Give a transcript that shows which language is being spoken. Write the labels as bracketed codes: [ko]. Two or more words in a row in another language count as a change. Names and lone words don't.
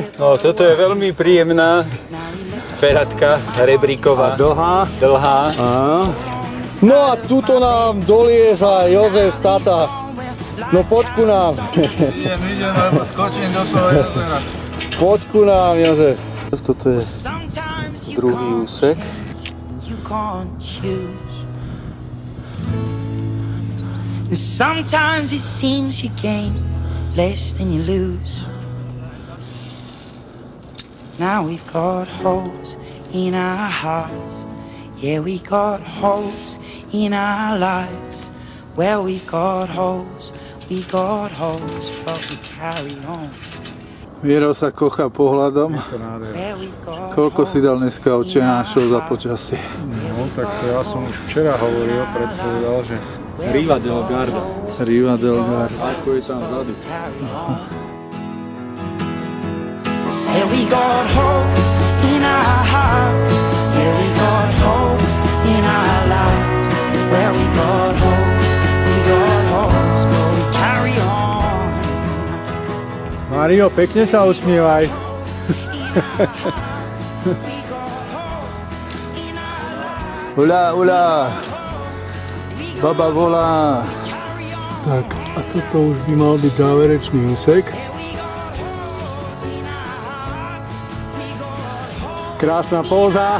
[sk] No, toto je veľmi príjemná feratka, rebríková. Dlhá. Áno. No a tuto nám dolieza Jozef, tata. No poďku nám. Idem, lebo skočím do toho jazera. Poďku nám, Jozef. Toto je druhý úsek. [en] Sometimes it seems you gain less than you lose. Now we've got holes in our hearts. Yeah, we got holes in our lives. Well, we've got holes, but we carry on. [sk] Miro sa kocha pohľadom. Koľko si dal dneska Otčenášov za počasie? No, tak to ja som už včera hovoril, predpovedal, že Riva del Garda. Riva del Garda. Ako je tam vzadu. [en] Say we got holes in our hearts. Yeah, we got holes in our lives. Where we got holes, but we carry on. [sk] Mario, pekne sa usmievaj. Ula, ula. Baba volá. Tak, a toto už by mal byť záverečný úsek. Krásna póza.